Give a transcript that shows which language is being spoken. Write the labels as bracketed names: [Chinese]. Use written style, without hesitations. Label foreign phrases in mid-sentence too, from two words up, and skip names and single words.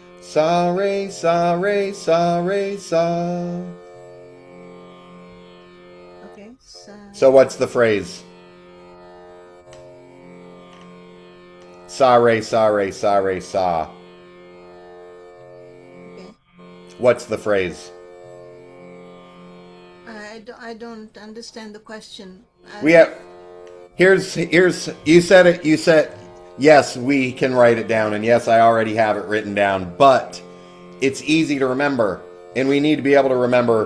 [English] Sa, re, sa, re, sa, re, sa. Okay. Sa. So what's the phrase? Sa, re, sa, re, sa, re, sa. Okay. What's the phrase? I don't understand the question. We have, here's, you said it, you said, yes, we can write it down, and yes, I already have it written down, but it's easy to remember, and we need to be able to remember.